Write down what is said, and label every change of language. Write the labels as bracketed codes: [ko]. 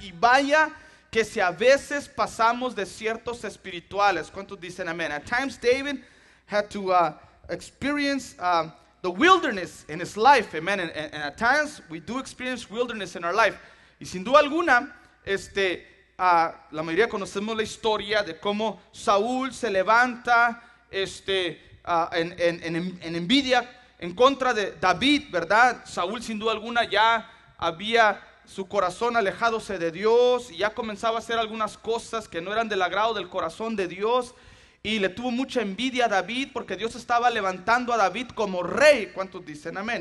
[es] Y vaya que si a veces pasamos desiertos espirituales. ¿Cuántos dicen amén? [en] At times David had to experience the wilderness in his life, amen. And at times we do experience wilderness in our life. [es] Y sin duda alguna, la mayoría conocemos la historia de cómo Saúl se levanta en envidia en contra de David, ¿verdad? Saúl sin duda alguna ya había su corazón alejándose de Dios y ya comenzaba a hacer algunas cosas que no eran del agrado del corazón de Dios, y le tuvo mucha envidia a David porque Dios estaba levantando a David como rey. ¿Cuántos dicen amén?